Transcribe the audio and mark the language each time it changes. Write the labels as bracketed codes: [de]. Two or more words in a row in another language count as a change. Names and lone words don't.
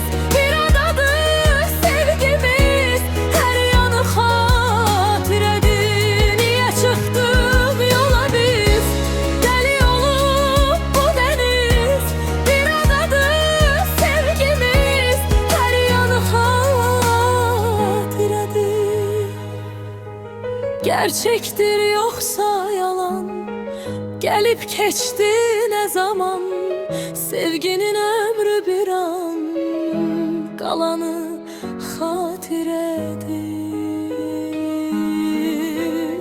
[az] Bir adadır sevgimiz, hər yanı xatirədir. Niye çıxdıq yola biz? Dəli olub bu dəniz. Bir adadır sevgimiz, hər yanı xatirədir. [tr] Gerçektir yoksa yalan, gelip geçti ne zaman? Sevginin ömrü bir an, kalanı xatirədir.